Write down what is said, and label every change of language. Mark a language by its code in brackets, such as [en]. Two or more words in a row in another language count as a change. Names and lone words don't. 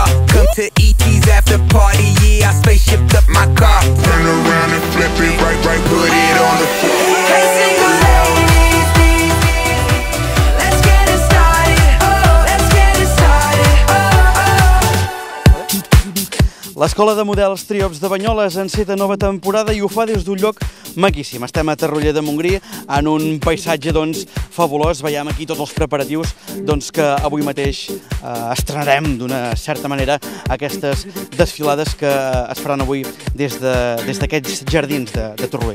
[en] Come to ET's after party, yeah, I spaceshipped up my car. Turn around and flip it right, put it on the floor. Hey, single ladies, let's get it started, let's get it started, [ca] L'Escola de Models Triops de Banyoles enceta nova temporada i ho fa des d'un lloc maquíssim. Estem a Torroella de Montgrí en un paisatge fabulós. Veiem aquí tots els preparatius que avui mateix estrenarem d'una certa manera aquestes desfilades que es faran avui des d'aquests jardins de Torroella.